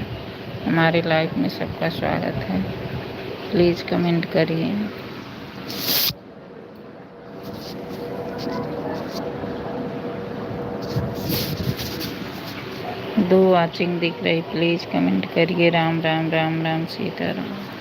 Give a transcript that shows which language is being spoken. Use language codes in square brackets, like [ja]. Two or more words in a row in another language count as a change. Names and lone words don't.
[hi] हमारे लाइफ में सबका स्वागत है। [en] please comment [hi] करिए। 2 वॉचिंग दिख रही, [en] please comment [hi] करिए। राम राम राम राम सीताराम।